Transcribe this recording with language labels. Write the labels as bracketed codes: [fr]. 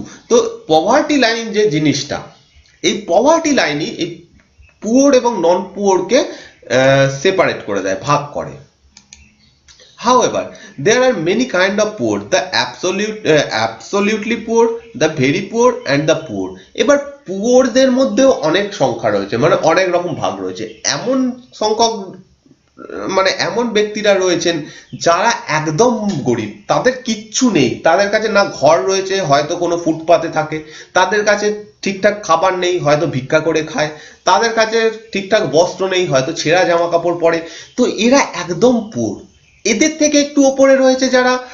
[bn] তো poverty line যে জিনিসটা, এই পভার্টি লাইনই এই পুয়ার এবং নন পুয়ারকে সেপারেট করে দেয়, ভাগ করে। [en] However, there are many kind of poor: the absolutely poor, the very poor and the poor। [bn] এবার পুয়ারদের মধ্যেও অনেক সংখ্যা রয়েছে, মানে অনেক রকম ভাগ রয়েছে। এমন সংখ্যক মানে এমন ব্যক্তিরা রয়েছেন যারা একদম গরিব, তাদের কিচ্ছু নেই, তাদের কাছে না ঘর রয়েছে, হয়তো কোনো ফুটপাতে থাকে, তাদের কাছে ঠিকঠাক খাবার নেই, হয়তো ভিক্ষা করে খায়, তাদের কাছে ঠিকঠাক বস্ত্র নেই, হয়তো ছেঁড়া জামা কাপড় পরে। তো এরা একদম পুয়ার। এদের থেকে একটু ওপরে রয়েছে যারা